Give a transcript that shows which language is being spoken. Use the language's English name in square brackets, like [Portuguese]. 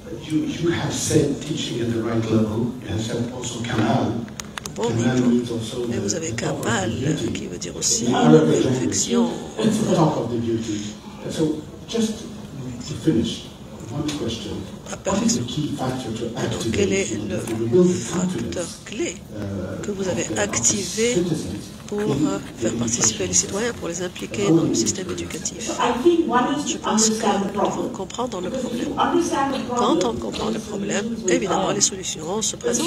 [English] You have said teaching at the right level. You have said also Kamal. [French] Bon niveau. Et vous avez Kamal, qui veut dire aussi perfection. [English] Let's talk of the beauty. So, just to finish, one question. What is the key factor to activate? [French] Quel est le facteur clé que vous avez activé pour faire participer les citoyens, pour les impliquer dans le système éducatif? Je pense que nous devons comprendre le problème. Quand on comprend le problème, évidemment, les solutions se présentent.